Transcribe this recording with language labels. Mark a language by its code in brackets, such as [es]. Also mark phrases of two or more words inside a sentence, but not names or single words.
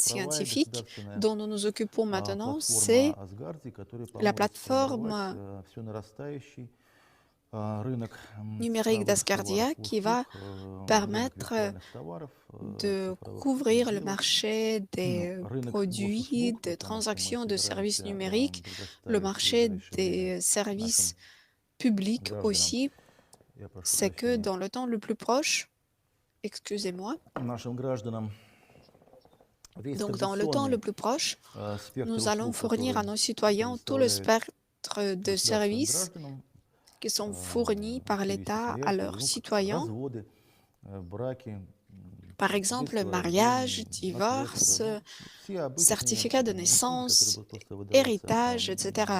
[ru] цифровая [fr] scientifique [ru] государственная [fr] dont nous nous occupons maintenant, [ru] платформа [fr] c'est [ru] Асгардии, которая [fr] la [ru] поможет сформировать [fr] plateforme [ru] все нарастающий рынок [fr] numérique [ru] цифровых [fr] d'Asgardia [ru] товаров и [fr] qui va [ru] услуг, рынок [fr] permettre [ru] виртуальных товаров, [fr] de [ru] цифровых [fr] couvrir le [ru] сделок, [fr] marché des [ru] рынок [fr] produits, [ru] госуслуг, [fr] des [ru] потому что мы [fr] transactions de services [ru] собираемся [fr] numériques, le [ru] предоставить в [fr] marché [ru] ближайшее время [fr] des [ru] нашим [fr] services publics [ru] гражданам, [fr] aussi. [ru] я прошу [fr] C'est que [ru] прощения, [fr] dans le temps le plus proche, excusez-moi, [ru] нашим гражданам весь [fr] donc dans le temps le [ru] традиционный [fr] plus proche, [ru] спектр [fr] nous allons [ru] услуг, [fr] fournir à [ru] который [fr] nos citoyens tout le [ru] предоставляет [fr] spectre de [ru] государственным [fr] services [ru] гражданам, [fr] qui sont fournis par l'État à leurs citoyens. Par exemple, mariage, divorce, certificat de naissance, héritage, etc.